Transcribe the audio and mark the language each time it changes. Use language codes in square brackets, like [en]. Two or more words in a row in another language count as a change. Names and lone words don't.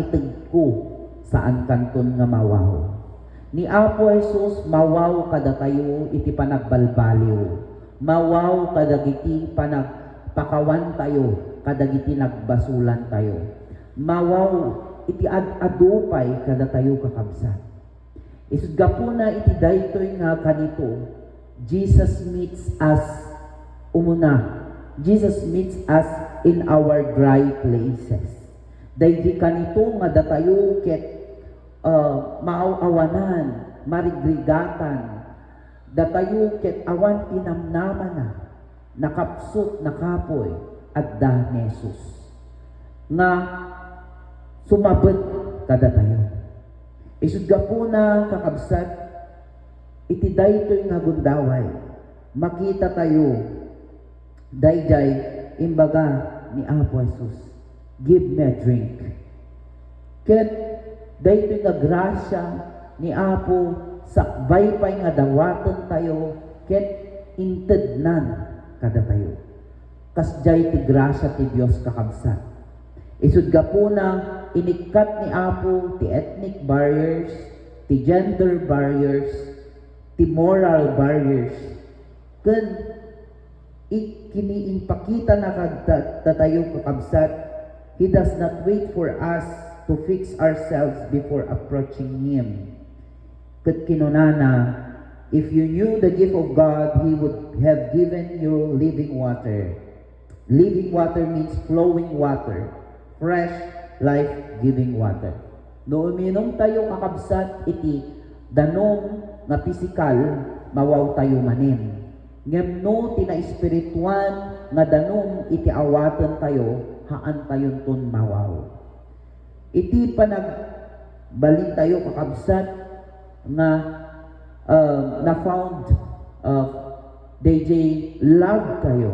[ilo] itegko saan kanton nga mawaw ni Apo Jesus mawaw kada tayo iti panagbalbaliw mawaw kadagiti panagpakawan tayo kadagiti nagbasulan tayo mawaw iti adupay kada tayo kakabsat isud gapuna iti daytoy nga kanito [en] Jesus meets us [ilo] umuna [en] Jesus meets us in our dry places [ilo] daydi kanito nga datayo ket maawanan marigrigatan datayo ket awan tinamnaman na nakapsot nakapoy adda ni Jesus nga sumabot kada tayo isud gapuna kakabsat iti daytoy nga gundaway makita tayo dayjay imbaga ni Apo Jesus [en] give me a drink [ilo] ket daytoy nga grasya ni Apo sakbay pay nga dawaton tayo ket intednan kada tayo kasjay ti grasya ti Dios kakabsat isud gapuna inikat ni Apo ti [en] ethnic barriers [ilo] ti [en] gender barriers [ilo] ti [en] moral barriers [ilo] ken kiniinpakita na tayo kakabsat [en] He does not wait for us to fix ourselves before approaching Him [ilo] ket kinunana [en] if you knew the gift of God He would have given you living water. Living water means flowing water, fresh, life-giving water. [ilo] No uminom tayo kakabsat iti danom nga pisikal, mawaw tayo manin. Ngem no tina espirituan nga danom iti awaten tayo, haan tayon ton mawaw. Iti panagbalin tayo kakabsat nga na found DJ love tayo.